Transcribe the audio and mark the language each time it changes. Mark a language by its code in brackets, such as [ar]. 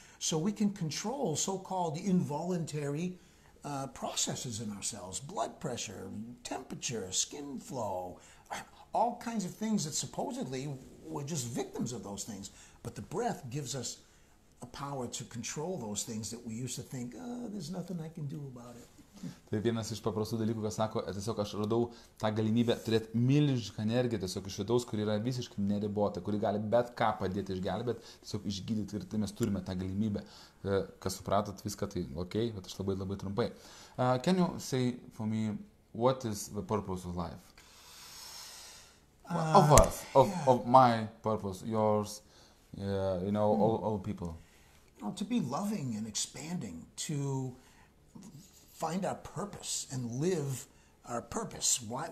[en] So we can control so-called involuntary processes in ourselves. Blood pressure, temperature, skin flow, all kinds of things that supposedly we're just victims of those things. But the breath gives us a power to control those things that we used to think, there's nothing I can do about it. [lt] Tai vienas iš paprastų dalykų, kas sako, tiesiog aš radau tą galimybę turėti milžinišką energiją tiesiog iš vidaus, kuri yra visiškai neribota, kuri gali bet ką padėti išgelbėti, tiesiog išgydyti ir tai mes turime tą galimybę. Kas supratot viską, tai okei, bet aš labai labai trumpai. [en] Can you say for me, what is the purpose of life? Of us, of my purpose, yours, all people. To be loving and expanding, to find our purpose and live our purpose. Why?